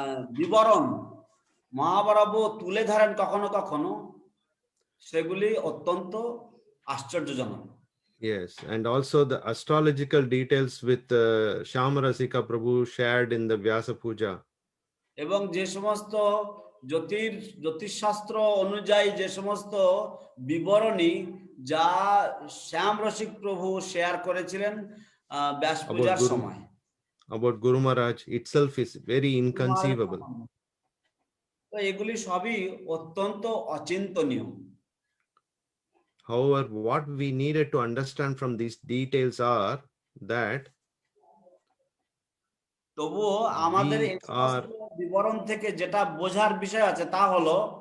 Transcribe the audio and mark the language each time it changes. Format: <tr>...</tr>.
<bn>বিবরণ মহাপ্রভু তুলে ধরেন কখনো কখনো, সেগুলি অত্যন্ত আশ্চর্যজনক।</bn> <en>Yes, and also the astrological details with Shamarasika Prabhu shared in the Vyasa Puja.</en> <bn>এবং যে সমস্ত জ্যোতিষশাস্ত্র অনুযায়ী যে সমস্ত বিবরণী যা শ্যাম রসিক প্রভু শেয়ার করেছিলেন ব্যাস পূজার</bn> <en>Guru-</en> <bn>সময়,</bn> <en>About Guru Maharaj itself is very inconceivable.</en> <bn>তো এগুলি সবই অত্যন্ত অচিন্তনীয়।</bn> <en>However, what we needed to understand from these details are that</en> <bn>তবুও আমাদের</bn> <en>We</en> <bn>এই সমস্ত বিবরণ থেকে যেটা বোঝার বিষয় আছে তা হলো</bn>